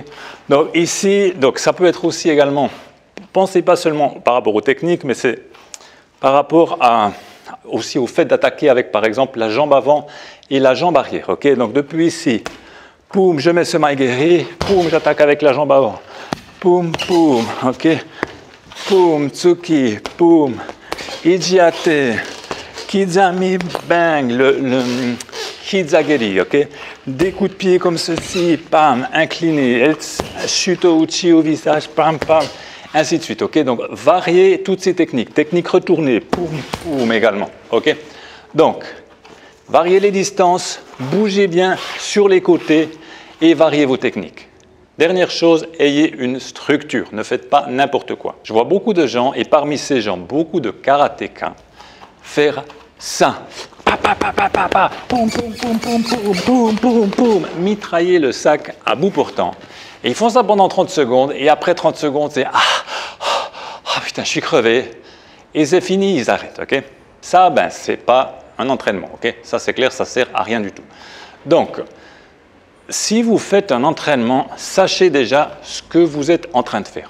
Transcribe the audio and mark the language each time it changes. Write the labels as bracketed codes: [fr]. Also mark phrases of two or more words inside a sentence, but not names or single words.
[fr] Donc ici, ça peut être aussi également, pensez pas seulement par rapport aux techniques, mais c'est par rapport aussi au fait d'attaquer avec par exemple la jambe avant et la jambe arrière. Okay? Donc depuis ici, poum, je mets ce maegeri, poum, j'attaque avec la jambe avant, poum, poum, ok, poum, tsuki, poum, ijiate, kizami, bang, le hizageri, ok? Des coups de pied comme ceci, pam, incliné, [ja] shuto uchi [fr] au visage, pam, pam, ainsi de suite, ok? Donc, variez toutes ces techniques. Technique retournée, poum, poum également, ok? Donc, variez les distances, bougez bien sur les côtés et variez vos techniques. Dernière chose, ayez une structure, ne faites pas n'importe quoi. Je vois beaucoup de gens, et parmi ces gens, beaucoup de karatékas, faire ça. Poum, poum, poum, poum, poum, poum, poum, poum, mitrailler le sac à bout portant. Et ils font ça pendant 30 secondes, et après 30 secondes, c'est putain, je suis crevé. Et c'est fini, ils arrêtent, ok? Ça, c'est pas un entraînement, ok? Ça, c'est clair, ça sert à rien du tout. Donc, si vous faites un entraînement, sachez déjà ce que vous êtes en train de faire.